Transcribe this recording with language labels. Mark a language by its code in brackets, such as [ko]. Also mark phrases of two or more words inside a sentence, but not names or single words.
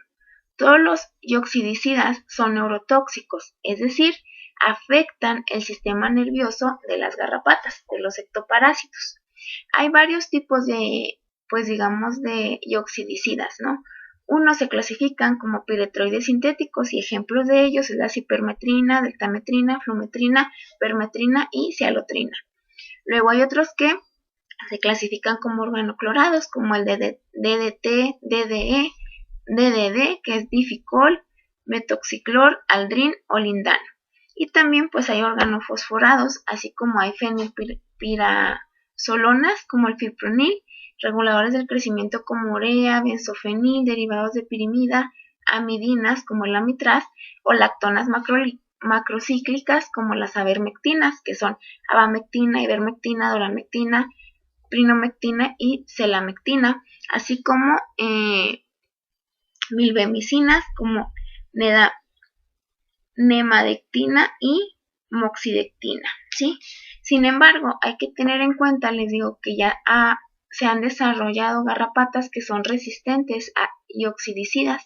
[es] Todos los ioxidicidas son neurotóxicos, es decir, afectan el sistema nervioso de las garrapatas, de los ectoparásitos. Hay varios tipos de ioxidicidas, ¿no? Unos se clasifican como piretroides sintéticos y ejemplos de ellos es la cipermetrina, deltametrina, flumetrina, permetrina y cialotrina. Luego hay otros que se clasifican como organoclorados, como el de DDT, DDE, DDD, que es dificol, metoxiclor, aldrin o lindano. Y también pues hay organofosforados, así como hay fenilpirazolonas como el fipronil, reguladores del crecimiento como urea, benzofenil, derivados de pirimida, amidinas como el amitraz o lactonas macrocíclicas como las avermectinas, que son abamectina, ivermectina, doramectina, prinomectina y celamectina, así como milbemicinas como nemadectina y moxidectina, ¿sí? Sin embargo, hay que tener en cuenta, les digo, que ya se han desarrollado garrapatas que son resistentes a ioxidicidas.